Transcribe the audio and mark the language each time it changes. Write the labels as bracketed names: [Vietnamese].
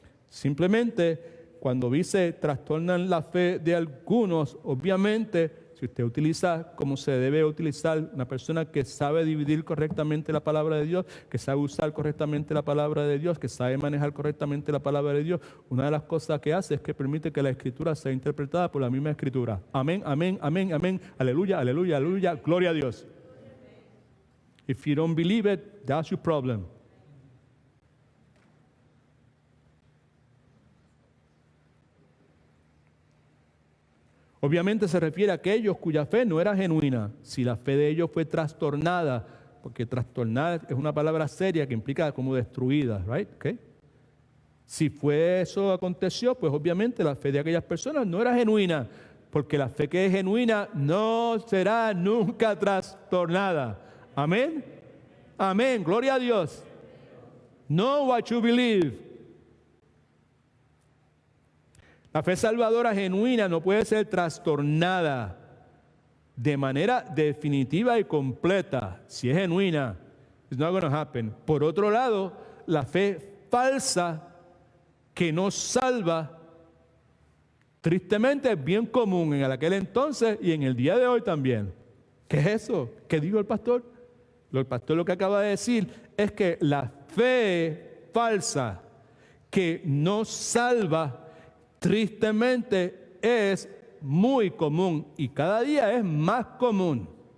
[Spanish] Simplemente, cuando dice trastornan la fe de algunos, obviamente, si usted utiliza como se debe utilizar, una persona que sabe dividir correctamente la palabra de Dios, que sabe usar correctamente la palabra de Dios, que sabe manejar correctamente la palabra de Dios, una de las cosas que hace es que permite que la Escritura sea interpretada por la misma Escritura. Amén, amén, amén, amén. Aleluya, aleluya, aleluya. Gloria a Dios. [English] If you don't believe it, that's your problem. [Spanish] Obviamente se refiere a aquellos cuya fe no era genuina. Si la fe de ellos fue trastornada, porque trastornar es una palabra seria que implica como destruida, [English] right? Okay. [Spanish] Si fue eso aconteció, pues obviamente la fe de aquellas personas no era genuina, porque la fe que es genuina no será nunca trastornada. Amén. Amén. Gloria a Dios. [English] Know what you believe. [Spanish] La fe salvadora genuina no puede ser trastornada de manera definitiva y completa. Si es genuina, [English] it's not going to happen. [Spanish] Por otro lado, la fe falsa que no salva, tristemente es bien común en aquel entonces y en el día de hoy también. ¿Qué es eso? ¿Qué dijo el pastor? El pastor lo que acaba de decir es que la fe falsa que no salva, tristemente es muy común y cada día es más común.